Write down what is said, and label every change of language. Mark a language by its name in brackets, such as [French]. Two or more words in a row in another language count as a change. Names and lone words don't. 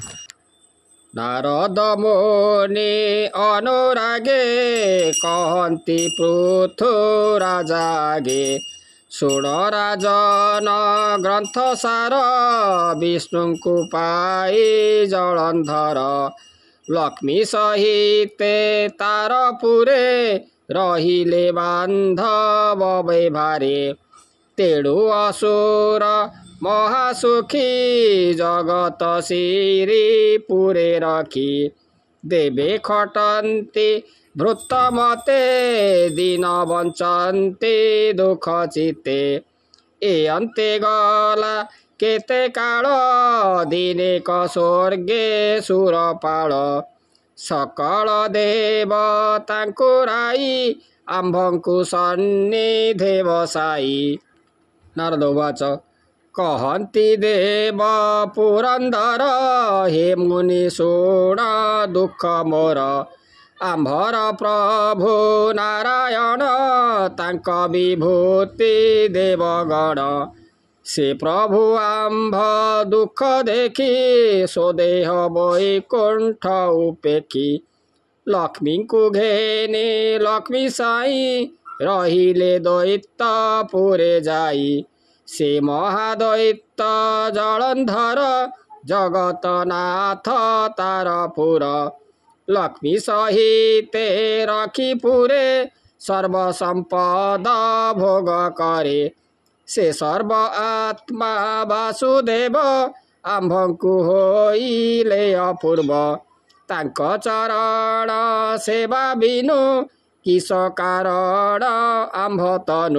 [Odia] ନାରଦ ମୁନି ଅନୁରାଗେ କହତି ପୃଥୁରାଜାଗେ ଶୁଣ ରାଜନ ଗ୍ରନ୍ଥ ସାର ବିଷ୍ଣୁ କୁ ପାଇ ଜଳନ୍ଧର ଲକ୍ଷ୍ମୀ ସହିତ ତାର ପୁରେ ରହିଲେ ବାନ୍ଧବ ବ୍ୟବହାରେ। ତେଣୁ ଅସୁର ମହାସୁଖୀ ଜଗତ ଶ୍ରୀ ପୁରେ ରଖି ଦେବେ ଖଟନ୍ତି ଭୃତ ମତେ ଦିନ ବଞ୍ଚନ୍ତି ଦୁଖ ଚିତେ ଏ ଅନ୍ତେ ଗଲା କେତେ କାଳ ଦିନେ କ ସ୍ୱର୍ଗେ ସୁରପାଳ ସକଳ ଦେବତାଙ୍କୁ ରାଇ ଆମ୍ଭଙ୍କୁ ସନ୍ନିଧେ ବସାଇ। ନାରଦ ଉବାଚ କହନ୍ତି ଦେବ ପୁରନ୍ଦର ହେ ମୁନି ଶୁଣ ଦୁଃଖ ମୋର ଆମ୍ଭର ପ୍ରଭୁ ନାରାୟଣ ତାଙ୍କ ବିଭୂତି ଦେବଗଣ ସେ ପ୍ରଭୁ ଆମ୍ଭ ଦୁଖ ଦେଖି ସ୍ୱଦେହ ବୈକୁଣ୍ଠ ଉପେଖି ଲକ୍ଷ୍ମୀ କୁ ଘେନେ ଲକ୍ଷ୍ମୀ ସାଇ ରହିଲେ ଦୈତ୍ୟପୁରେ ଯାଇ ସେ ମହାଦୈତ୍ୟ ଜଳନ୍ଧର ଜଗତନାଥ ତାରପୁର ଲକ୍ଷ୍ମୀ ସହିତେ ରଖି ପୁରେ ସର୍ବସମ୍ପଦ ଭୋଗ କରେ ସେ ସର୍ବ ଆତ୍ମା ବାସୁଦେବ ଆମ୍ଭଙ୍କୁ ହୋଇଲେ ଅପୂର୍ବ ତାଙ୍କ ଚରଣ ସେବା ବିନୁ କିସ କାରଣ ଆମ୍ଭ ତନୁ